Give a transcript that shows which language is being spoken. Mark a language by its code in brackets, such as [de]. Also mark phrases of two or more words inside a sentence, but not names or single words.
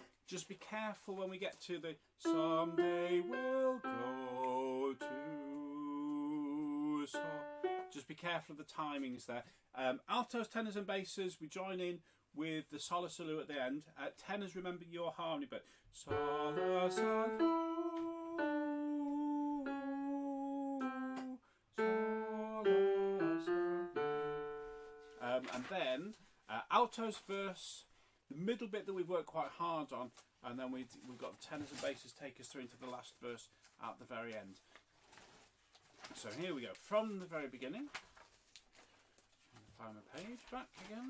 [en] Just be careful when we get to the someday we'll go to sol. Just be careful of the timings there. Altos, tenors and basses, we join in with the sol salut at the end. Tenors, remember your harmony, but sol la sol sol la sol. And then altos verse, the middle bit that we've worked quite hard on, and then we've got the tenors and basses take us through into the last verse at the very end. So here we go, from the very beginning. Find my page back again.